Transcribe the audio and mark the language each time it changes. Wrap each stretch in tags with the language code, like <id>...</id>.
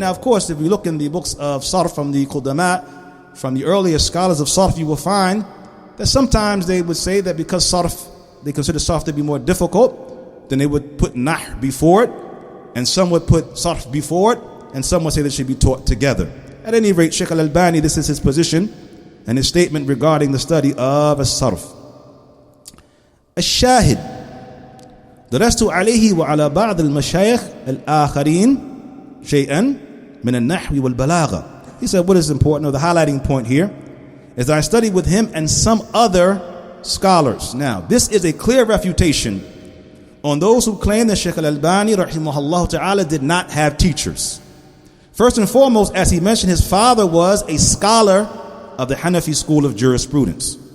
<en>Now, of course, if you look in the books of sarf from the Qudama, from the earliest scholars of sarf, you will find that sometimes they would say that because sarf, they consider sarf to be more difficult, then they would put nahr before it, and some would put sarf before it, and some would say they should be taught together. At any rate, Sheikh Al-Albani, this is his position and his statement regarding the study of as-sarf.</en> <ar>الشاهد درست عليه وعلى بعض المشايخ الآخرين شيئا من النحو والبلاغة.</ar> <en>he said, what is important, or the highlighting point here, is that I studied with him and some other scholars. Now, this is a clear refutation on those who claim that Shaykh al-Albani, rahimahullah ta'ala, did not have teachers. First and foremost, as he mentioned, his father was a scholar of the Hanafi school of jurisprudence.</en>